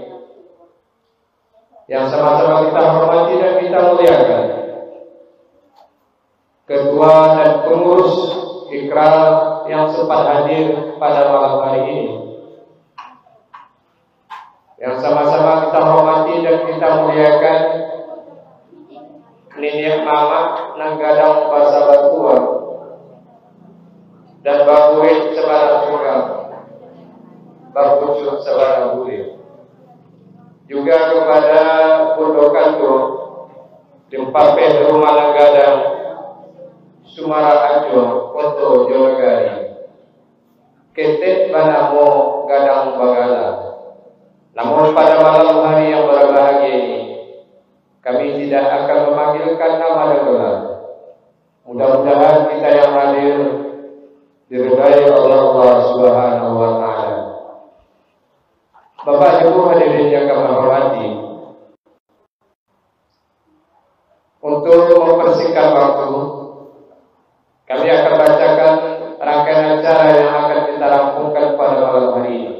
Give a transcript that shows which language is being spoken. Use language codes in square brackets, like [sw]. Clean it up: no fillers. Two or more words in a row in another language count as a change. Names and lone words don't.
[id] yang sama-sama kita hormati dan kita muliakan Ketua dan pengurus Ikrar yang sempat hadir pada malam hari ini, yang sama-sama kita hormati dan kita muliakan Nenek Mama Nanggadang Basa Batua dan Babuit Sebara Tunggal, Babucuk Sebara Buri, juga kepada Pondokanto Dempape Rumah Nanggadang Sumara Ajo Koto Jolagari Ketet Banamo Gadang Bagala. Namun pada malam hari yang berbahagia ini, kami tidak akan memanggilkan nama dan gelar. Mudah-mudahan kita yang hadir diridai oleh Allah Subhanahu wa taala. Bapak Ibu hadirin yang kami hormati, untuk mempersingkat waktu, kami akan bacakan rangkaian acara yang akan kita rampungkan pada malam hari ini.